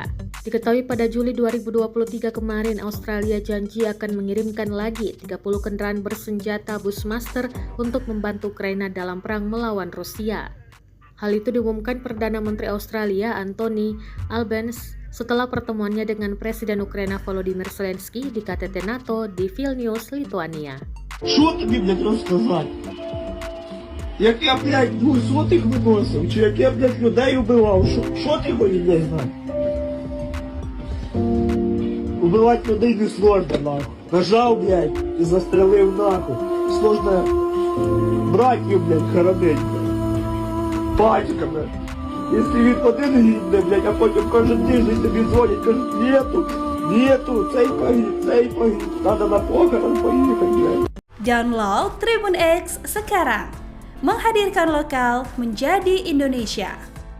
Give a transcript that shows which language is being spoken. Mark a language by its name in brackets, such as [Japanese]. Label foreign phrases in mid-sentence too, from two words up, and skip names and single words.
[Indonesian] Diketahui pada Juli 2023 kemarin Australia janji akan mengirimkan lagi 30 kendaraan bersenjata Bushmaster untuk membantu Ukraina dalam perang melawan Rusia. Hal itu diumumkan Perdana Menteri Australia Anthony Albanese setelah pertemuannya dengan Presiden Ukraina Volodymyr Zelensky di KTT NATO di Vilnius, Lithuania. [Ukrainian] Що тобі, блядь, розказати? Як я, блядь, 200-х виносив, чи як я, блядь, людей убивав, що ти хочеш, блядь, знати? Убивати людей не сложно, нахуй. Нажав, блядь, і застрелив нахуй. Сложно братів, блядь, хоронить, блядь. Батьками. Якщо він один гідне, блядь, а потім кожен тиждень тобі дзвонять, кажуть, нету, цей погиб, надо на похорон поїхати, блядь. [Indonesian] Download Tribun X sekarang, menghadirkan lokal menjadi Indonesia.